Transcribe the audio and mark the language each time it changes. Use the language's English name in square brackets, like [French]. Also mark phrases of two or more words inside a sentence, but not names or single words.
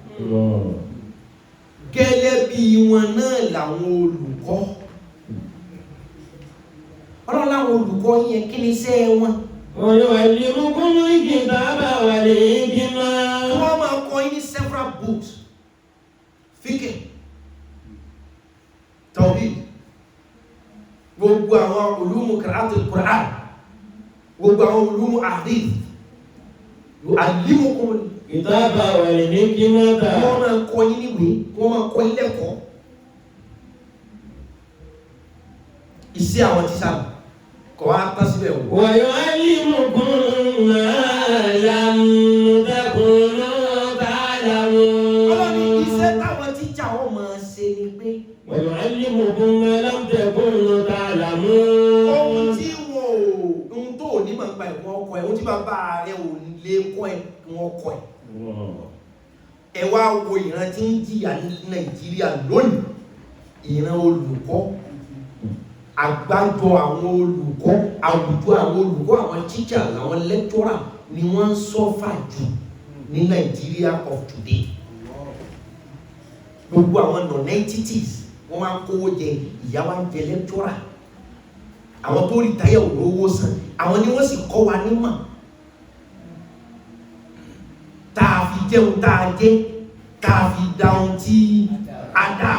[Yoruba] Gẹ́lẹ́ bí wọn náà làwọn olùkọ́. Ọlọ́run láwọn olùkọ́ yẹn kí ni iṣẹ́ wọn? Wọ́n máa kọ́ ní [English] several books. [Yoruba] Fiqh, Tawhid, gbogbo àwọn [Arabic] علوم قراءة القرآن, [Yoruba] gbogbo àwọn [Arabic] علوم الحديث, يعلمكم الكتاب والحكمة. [Yoruba] Wọ́n máa kọ́ yín níwèé, wọ́n máa kọ́ yín lẹ́kọ̀ọ́. Iṣẹ́ àwọn tíṣà kọ́ wá tán síbẹ̀ wò. [Arabic] ويعلمكم ما لم تكونوا تعلمون. [Yoruba] Ọlọ́ni iṣẹ́ táwọn tíṣà wọ́n máa ṣe ni pé. [Arabic] ويعلمكم ما لم تكونوا تعلمون. [Yoruba] Ohun tí ohun tó ní máa gba ẹ̀kọ́ ọkọ̀ ẹ̀, ohun tí bàbá rẹ̀ ò lè kọ́ ẹ̀ kí wọ́n kọ́ ẹ̀. Ẹ wá wo ìran tí ń jìyà ní Nàìjíríà lónìí, ìran olùkọ́, àgbájọ àwọn olùkọ́, àwùjọ àwọn olùkọ́, àwọn teachers, àwọn lecturer ni wọ́n ń sọ́fà jù ní Nàìjíríà [English] of today. [Yoruba] Gbogbo àwọn non-entities wọ́n máa ń kówó jẹ, ìyá wa ń jẹ lecturer, àwọn tó rí táyà olówó san, àwọn ni wọ́n sì kọ́ wa nímọ̀ tá a fi jẹun tá a jẹ, tá a fi dáhùn tí a dá.